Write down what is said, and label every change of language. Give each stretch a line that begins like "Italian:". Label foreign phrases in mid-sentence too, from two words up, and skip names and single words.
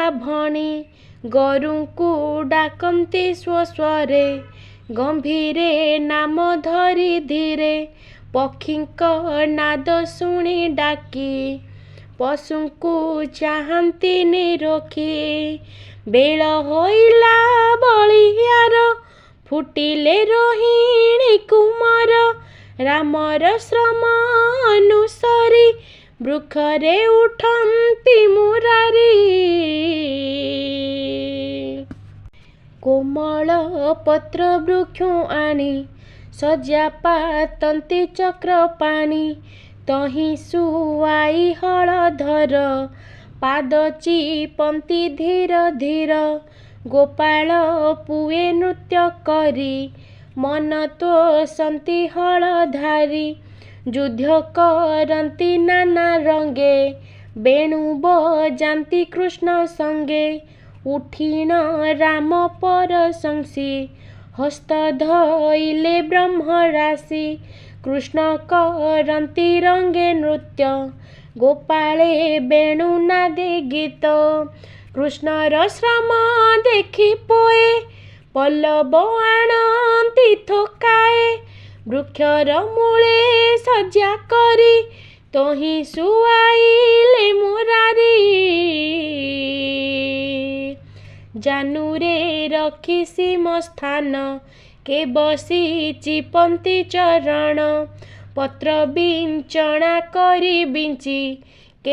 Odia: ଭଣି ଗରୁଙ୍କୁ ଡାକନ୍ତି ସ୍ୱସ୍ୱରେ ଗମ୍ଭୀରେ ନାମ ଧରି ଧୀରେ ପକ୍ଷୀଙ୍କ ନାଦ ଶୁଣି ଡାକି ପଶୁଙ୍କୁ ଚାହନ୍ତି ନିରୋଖି ବେଳ ହୋଇଲା ବଳିଆର ଫୁଟିଲେ ରୋହିଣୀ କୁମାର ରାମର ଶ୍ରମ ଅନୁସରି ବୃକ୍ଷରେ ଉଠନ୍ତି ମୁରାରି କୋମଳ ପତ୍ର ବୃକ୍ଷ ଆଣି ସଜ୍ୟା ପାତନ୍ତି ଚକ୍ର ପାଣି ତହିଁ ସୁଆଇ ହଳଧର ପାଦ ଚିପନ୍ତି ଧୀର ଧୀର ଗୋପାଳ ପୁଏ ନୃତ୍ୟ କରି ମନ ତୋଷନ୍ତି ହଳଧାରୀ ଯୁଦ୍ଧ କରନ୍ତି ନାନା ରଙ୍ଗେ ବେଣୁ ବଜାନ୍ତି କୃଷ୍ଣ ସଙ୍ଗେ ଉଠିନ ରାମ ପରଶଂସି ହସ୍ତ ଧଇଲେ ବ୍ରହ୍ମ ରାଶି କୃଷ୍ଣ କରନ୍ତି ରଙ୍ଗେ ନୃତ୍ୟ ଗୋପାଳେ ବେଣୁ ନାଦେ ଗୀତ କୃଷ୍ଣର ଶ୍ରମ ଦେଖି ପୋଏ ପଲ୍ଲବ ଆଣନ୍ତି ଥୋକାଏ ବୃକ୍ଷର ମୂଳେ ସଜ୍ଜା କରି ତହିଁ ସୁଆଇଲେ ମୁରାରି ଜାନୁରେ ରଖି ସୀମ ସ୍ଥାନ କେ ବସି ଚିପନ୍ତି ଚରଣ ପତ୍ର ବିଞ୍ଚଣା କରି ବିଞ୍ଚି କେ